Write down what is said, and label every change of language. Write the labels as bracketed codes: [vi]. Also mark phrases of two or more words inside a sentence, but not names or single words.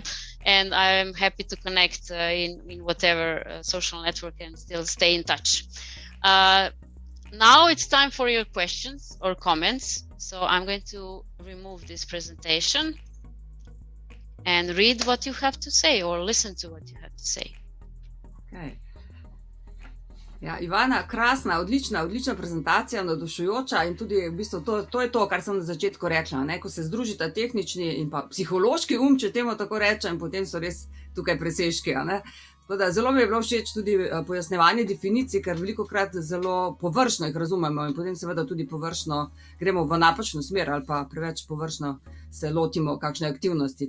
[en] And I'm happy to connect in whatever social network and still stay in touch. Now it's time for your questions or comments. So I'm going to remove this presentation and read what you have to say, or listen to what you have to say. Okay. [sl] Ja, Ivana, krasna, odlična prezentacija, navdušujoča, in tudi v bistvu to je to, kar sem na začetku rekla, ne? Ko se združita tehnični in pa psihološki če temu tako rečem, potem so res tukaj presežki, ne? Tako da zelo mi je bilo všeč tudi pojasnevanje definicij, ker velikokrat zelo površno jih razumemo in potem seveda tudi površno gremo v napačno smer ali pa preveč površno se lotimo kakšne aktivnosti.